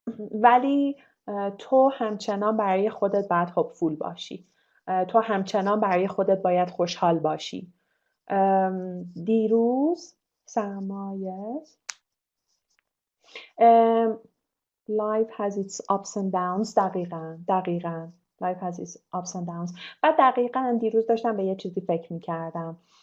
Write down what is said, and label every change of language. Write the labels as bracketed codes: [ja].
[fa] ولی تو همچنان برای خودت باید هوپفول باشی. تو همچنان برای خودت باید خوشحال باشی. دیروز سرمایه [en] life has its ups and downs. دقیقاً life has its ups and downs. [fa] و دقیقاً دیروز داشتم به یه چیزی فکر میکردم.